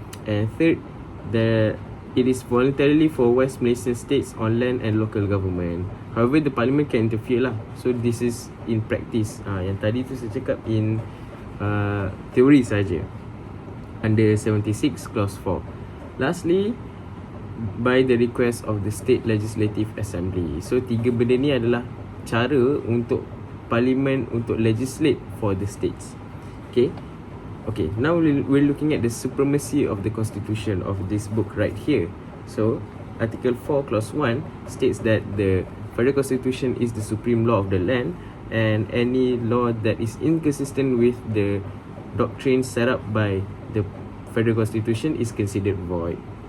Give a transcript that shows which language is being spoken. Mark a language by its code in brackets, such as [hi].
[en] And third, it is voluntarily for West Malaysian states on land and local government. However, the parliament can interfere lah. So this is in practice. [ms] Yang tadi tu saya cakap in teori saja. [en] Under 76 Clause 4. Lastly, by the request of the State Legislative Assembly. [ms] So 3 benda ni adalah cara untuk parliament untuk [en] legislate for the states. Okay, now we're looking at the supremacy of the constitution of this book right here. So Article 4 Clause 1 states that the Federal Constitution is the supreme law of the land, and any law that is inconsistent with the doctrine set up by the Federal Constitution is considered void.